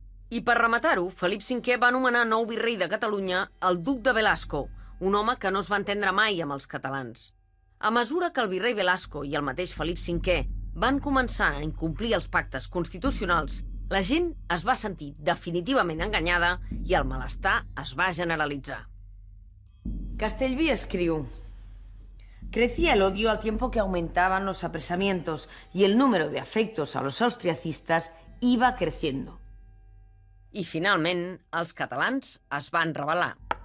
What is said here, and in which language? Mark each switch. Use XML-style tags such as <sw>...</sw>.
<ca>I per rematar-ho, Felip V va anomenar nou virrei de Catalunya el duc de Velasco, un home que no es va entendre mai amb els catalans. A mesura que el virrei Velasco i el mateix Felip V van començar a incomplir els pactes constitucionals, la gent es va sentir definitivament enganyada i el malestar es va generalitzar. Castellví escriu:</ca> <es>crecía el odio al tiempo que aumentaban los apresamientos y el número de afectos a los austriacistas iba creciendo.</es> <ca>I finalment, els catalans es van rebel·lar.</ca>